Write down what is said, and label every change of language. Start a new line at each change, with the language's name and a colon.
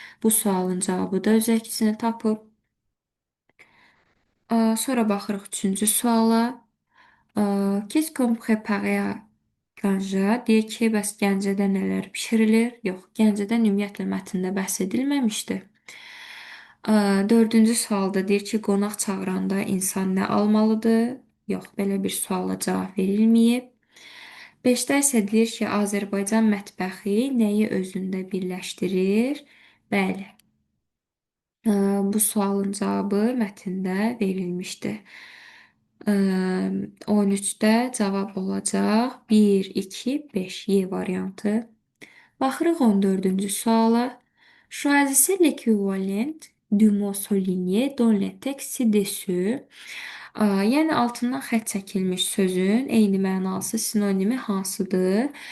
Azerbaijani: Bu sualın cavabı da öz əksini tapıb. Sonra baxırıq üçüncü suala.
French: Qu'est-ce qu'on préparait à Ganja?
Azerbaijani: Deyir ki, bəs Gəncədə nələr bişirilir? Yox, Gəncədən ümumiyyətlə mətndə bəhs edilməmişdi. Dördüncü sualda deyir ki, qonaq çağıranda insan nə almalıdır? Yox, belə bir suala cavab verilməyib. Beşdə isə deyir ki, Azərbaycan mətbəxi nəyi özündə birləşdirir? Bəli, bu sualın cavabı mətndə verilmişdi. 13-də cavab olacaq 1, 2, 5 Y variantı. Baxırıq 14-cü suala.
French: Choisissez l'équivalent du mot souligné dans le texte ci-dessus.
Azerbaijani: Yəni altından xətt çəkilmiş sözün eyni mənalısı sinonimi hansıdır?